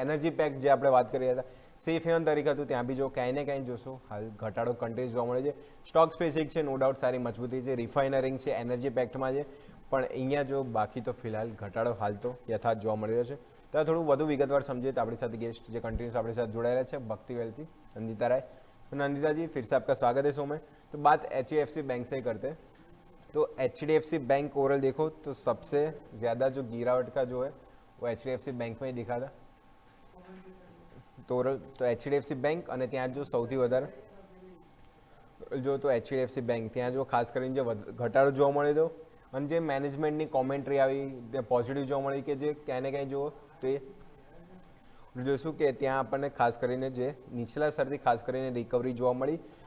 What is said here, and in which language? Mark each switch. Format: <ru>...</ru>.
<gu>Energy pack જે આપણે વાત કરી હતા સેફ હેવન તરીકે હતું, ત્યાં બી જો ક્યાંય ને ક્યાંય જોશો હાલ ઘટાડો કન્ટિન્યુઅસ જોવા મળે છે. સ્ટોક સ્પેસિફિક છે, નો ડાઉટ સારી મજબૂતી છે. રિફાઇનરિંગ છે, એનર્જી પેક્ટમાં છે, પણ અહીંયા જો બાકી તો ફિલહાલ ઘટાડો હાલ તો યથાર્થ જોવા મળી રહ્યો છે. તો થોડું વધુ વિગતવાર સમજીએ તો આપણી સાથે गेस्ट જે कंटिन्यूस આપણી સાથે જોડાયેલા છે भक्ति वेल्थी नंदिता राय.</gu> <hi>तो नंदिता जी फिर से आपका स्वागत है शो में. तो बात एचडीएफसी बैंक से करते हैं. तो एचडीएफसी बैंक ओवरऑल देखो तो सबसे ज़्यादा जो गिरावट का जो है वो एचडीएफसी बैंक में ही दिखा था. तो ओवरऑल तो एचडीएफसी बैंक</hi> <gu>અને ત્યાં જો સૌથી વધારે જો તો એચડીએફસી બેંક ત્યાં જો ખાસ કરીને જે ઘટાડો જોવા મળ્યો હતો અને જે મેનેજમેન્ટની કોમેન્ટ્રી આવી તે પોઝિટિવ જોવા મળી કે જે ક્યાંય ને ક્યાંય જુઓ તો એ જોઈશું કે ત્યાં આપણને ખાસ કરીને જે નીચલા સ્તરથી ખાસ કરીને રિકવરી જોવા મળી.</gu>